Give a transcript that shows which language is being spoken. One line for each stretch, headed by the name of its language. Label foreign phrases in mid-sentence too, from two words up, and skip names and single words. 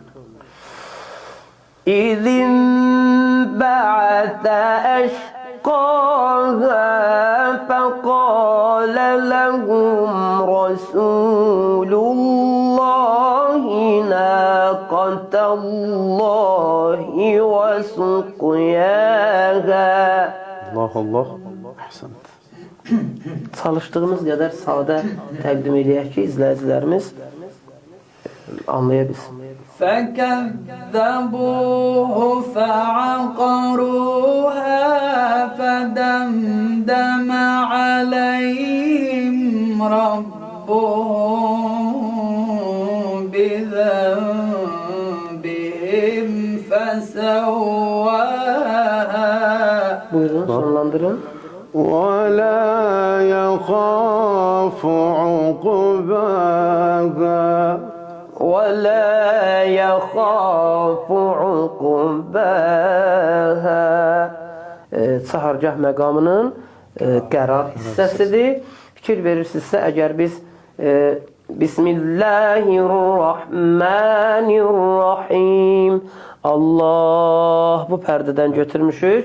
Arabic: إذ انبعث أشقاها فقال لهم رسول الله ناقة الله وسقياها. Allah Allah. Ahsant.
Azerbaijani: Çalışdığımız qədər sadə təqdim edək ki, izləyicilərimiz anlaya bilsin.
Arabic: فكذبوه فعقروها فدمدم عليهم ربهم بذنبهم فسواها.
Azerbaijani: Buyurun, sonlandırın.
Arabic: ولا يخاف عقباها. وَلَا يَخَافُ عُقْبَاهَا.
Azerbaijani: Çahargah məqamının qərar hissəsidir. Fikir verirsinizsə, əgər biz Bismillahirrahmanirrahim Allah bu pərdədən götürmüşük.